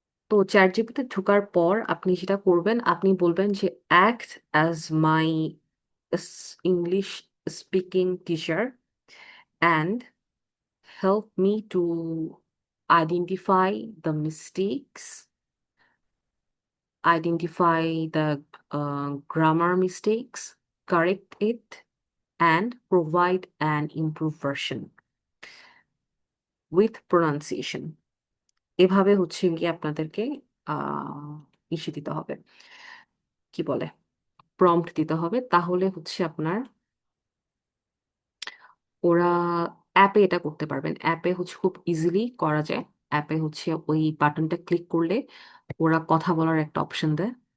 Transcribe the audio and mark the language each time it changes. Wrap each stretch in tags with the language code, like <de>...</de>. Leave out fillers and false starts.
<bn>তো chat GPT ঢোকার পর আপনি যেটা করবেন, আপনি বলবেন যে</bn> <en>Act as my English speaking teacher and help me to identify the mistakes, identify the grammar mistakes, correct it, and provide an improved version with pronunciation.</en> <bn>এভাবে হচ্ছে গিয়ে আপনাদেরকে ইসে দিতে হবে, কি বলে, প্রম্পট দিতে হবে। তাহলে হচ্ছে আপনার ওরা অ্যাপে এটা করতে পারবেন। অ্যাপে হচ্ছে খুব ইজিলি করা যায়। অ্যাপে হচ্ছে ওই বাটনটা ক্লিক করলে ওরা কথা বলার একটা অপশন দেয়।</bn>